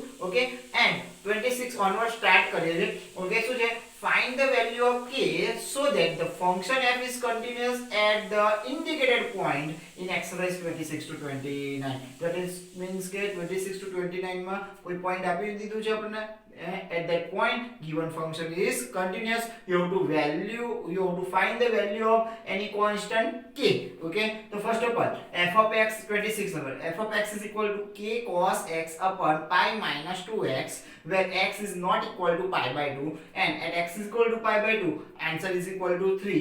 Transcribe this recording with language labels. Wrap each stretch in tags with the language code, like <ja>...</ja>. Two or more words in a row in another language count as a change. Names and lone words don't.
<gu>ઓકે, એન્ડ 26 ઓનવર્ડ સ્ટાર્ટ કરીએ છીએ. ઓકે, શું છે?</gu> <en>Find the value of k so that the function f is continuous at the indicated point in exercise 26 to 29. That is means</en> <gu>કે 26 to 29 માં કોઈ પોઈન્ટ આપી દીધું છે આપણને.</gu> <en>At that point given function is continuous. You have to find the value of any constant k. Okay, so first of all f of x 26 number, f of x is equal to k cos x upon pi minus 2x, where x is not equal to pi by 2, and at x is equal to pi by 2 answer is equal to 3.</en>